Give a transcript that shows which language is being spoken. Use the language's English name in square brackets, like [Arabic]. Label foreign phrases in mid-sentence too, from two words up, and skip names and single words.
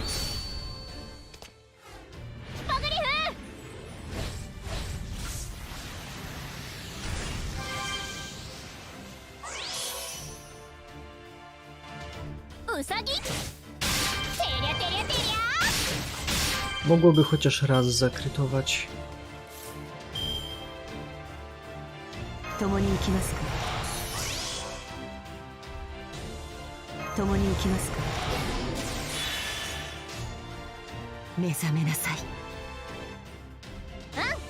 [Japanese] スパグリフ。うさぎ。てりゃてりゃてりゃ。 [Polish] Mogłoby chociaż raz zakrytować. [Japanese] 共に行きますか。共に行きますか。目覚めなさい。